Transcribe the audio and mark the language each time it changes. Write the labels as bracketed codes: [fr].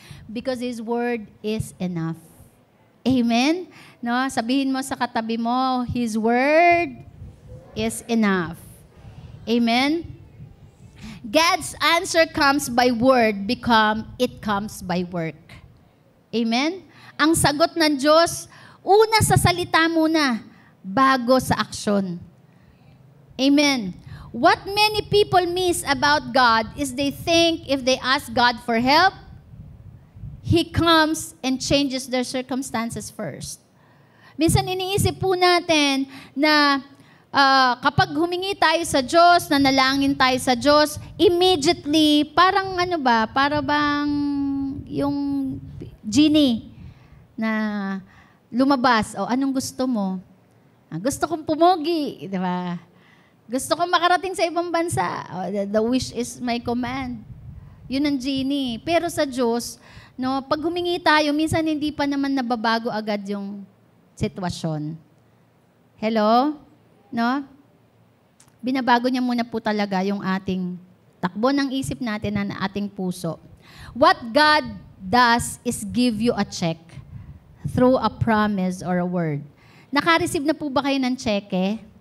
[en] Because His word is enough. [tl] Amen? No? Sabihin mo sa katabi mo, [en] His word is enough. [tl] Amen? [en] God's answer comes by word, it comes by work. Amen? [tl] Ang sagot ng Diyos, una sa salita muna, bago sa aksyon. Amen. [en] What many people miss about God is they think if they ask God for help, He comes and changes their circumstances first. [tl] Minsan iniisip po natin na kapag humingi tayo sa Diyos, nanalangin tayo sa Diyos, immediately, parang para bang yung genie na lumabas, o anong gusto mo? Gusto kong pumogi, di ba? Gusto kong makarating sa ibang bansa. [en] The wish is my command. [tl] Yun ang genie. Pero sa Diyos, no, pag humingi tayo, minsan hindi pa naman nababago agad yung sitwasyon. Hello? No? Binabago niya muna po talaga yung ating takbo ng isip natin na ating puso. [en] What God does is give you a check through a promise or a word. [tl] Naka-receive na po ba kayo ng cheque?